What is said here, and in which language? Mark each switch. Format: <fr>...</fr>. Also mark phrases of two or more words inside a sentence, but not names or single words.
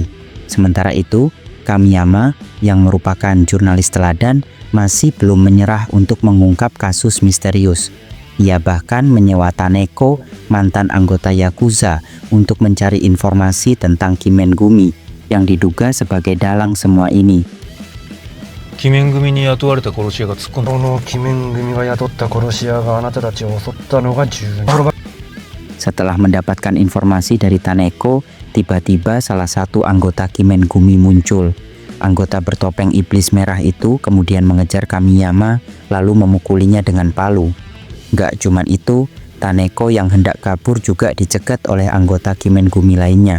<id>Sementara itu, Kamiyama yang merupakan jurnalis teladan masih belum menyerah untuk mengungkap kasus misterius. Ia bahkan menyewa Taneko, mantan anggota Yakuza, untuk mencari informasi tentang Kimengumi yang diduga sebagai dalang semua ini.</id> <ja>鬼面組に雇われた殺し屋が突っ込んだ。この鬼面組が雇った殺し屋があなたたちを襲ったのが10人。</ja> <id>Setelah mendapatkan informasi dari Taneko, tiba-tiba salah satu anggota Kimengumi muncul. Anggota bertopeng iblis merah itu kemudian mengejar Kamiyama lalu memukulinya dengan palu. Gak cuman itu, Taneko yang hendak kabur juga dicegat oleh anggota Kimengumi lainnya.</id>